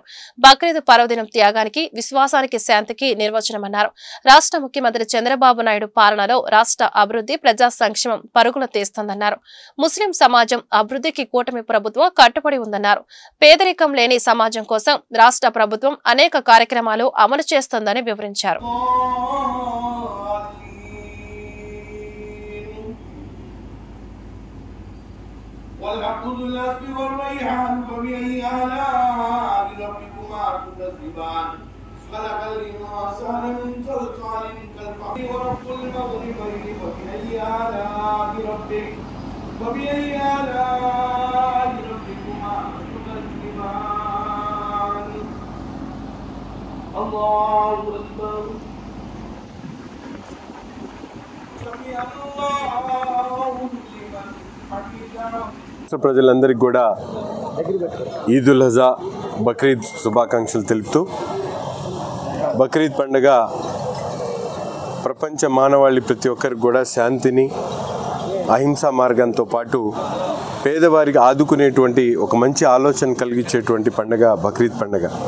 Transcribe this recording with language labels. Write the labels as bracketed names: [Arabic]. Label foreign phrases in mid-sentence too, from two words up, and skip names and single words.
[Telugu] బక్రీద్ పర్వదినం త్యాగానికి, విశ్వాసానికి, శాంతికి నిర్వచనమన్నారు. రాష్ట్ర ముఖ్యమంత్రి చంద్రబాబు నాయుడు పాలనలో రాష్ట్ర అభివృద్ధి, ప్రజా సంక్షేమం పరుగులు తీస్తోందన్నారు. ముస్లిం సమాజం అభివృద్ధికి కూటమి ప్రభుత్వం కట్టుబడి ఉందన్నారు. పేదరికం లేని సమాజం కోసం రాష్ట్ర ప్రభుత్వం అనేక కార్యక్రమాలు అమలు చేస్తోందని వివరించారు. [Arabic] خلق الإنسان من صلصال كالفخار ورب المغربين فبأي آلاء ربكما تكذبان الله أكبر سمع الله لمن حمده. [Telugu] ప్రజలందరికీ కూడా ఈద్ ఉల్ అజా బక్రీద్ శుభాకాంక్షలు తెలుపుతూ బక్రీద్ పండుగ ప్రపంచ మానవాళి ప్రతి ఒక్కరికి కూడా శాంతిని అహింసా మార్గంతో పాటు పేదవారికి ఆదుకునేటువంటి ఒక మంచి ఆలోచన కలిగించేటువంటి పండుగ బక్రీద్ పండుగ.